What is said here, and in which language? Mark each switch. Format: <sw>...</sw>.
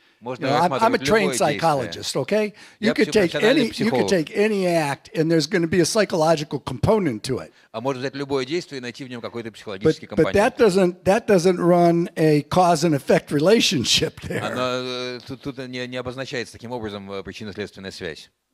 <en>I'm a trained psychologist, okay? You could take any act, and there's going to be a psychological component to it.</en> <ru>А можно взять любое действие и найти в нем какой-то психологический</ru> <en>But</en> <ru>компонент.</ru> <en>that doesn't run a cause and effect relationship there.</en> <ru>Тут не обозначается таким образом причинно-следственная связь.</ru>